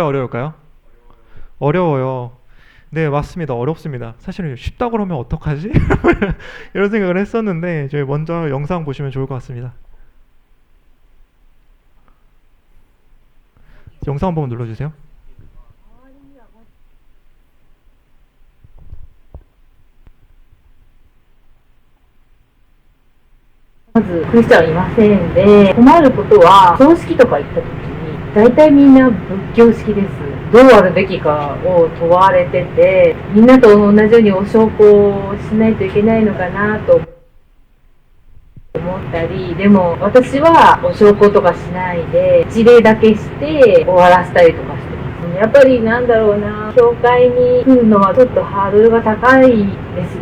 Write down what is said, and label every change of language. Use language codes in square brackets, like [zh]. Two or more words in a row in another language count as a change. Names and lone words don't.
[ko] 어려울까요? 어려워요. 네, 맞습니다. 어렵습니다. 사실은 쉽다고 그러면 어떡하지? 이런 생각을 했었는데 저희 먼저 영상 보시면 좋을 것 같습니다. 영상 한번 눌러주세요. [ja] まずクリスチャンはいませんで、困ることは葬式とか行った時に大体みんな仏教式です。どうあるべきかを問われてて、みんなと同じようにお焼香をしないといけないのかなと思ったり、でも私はお焼香とかしないで一礼だけして終わらせたりとかしてます。やっぱりなんだろうな、教会に来るのはちょっとハードルが高いです。